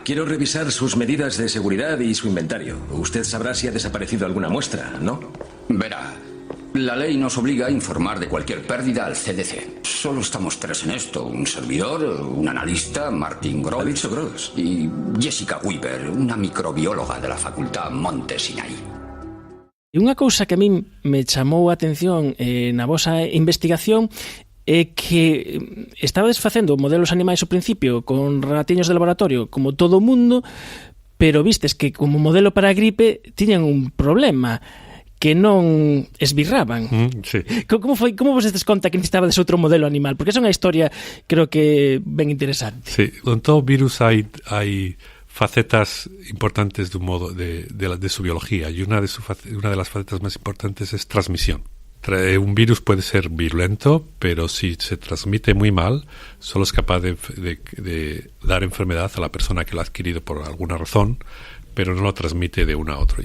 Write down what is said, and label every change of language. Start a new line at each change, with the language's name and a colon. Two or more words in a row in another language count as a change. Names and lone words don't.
Spanish: Quiero revisar sus medidas de seguridad y su inventario. Usted sabrá si ha desaparecido alguna muestra, ¿no? Verá, la ley nos obliga a informar de cualquier pérdida al CDC. Solo estamos 3 en esto. Un servidor, un analista, Martin Gross, y Jessica Weaver, una microbióloga de la Facultad Monte Sinai.
Galician: Unha cousa que a min me chamou a atención na vosa investigación é que estabades facendo modelos animais ao principio con ratiños de laboratorio como todo o mundo, pero vistes que como modelo para a gripe tiñan un problema, que non esbirraban.
Spanish: Sí.
Galician: Como vos estes conta que necesitabades outro modelo animal? Porque é unha historia, creo que, ben interesante.
Spanish: Sí, con todo virus hay facetas importantes de un modo de su biología, y una de las facetas más importantes es transmisión. Un virus puede ser virulento, pero si se transmite muy mal, solo es capaz de dar enfermedad a la persona que lo ha adquirido por alguna razón, pero no lo transmite de uno a otro.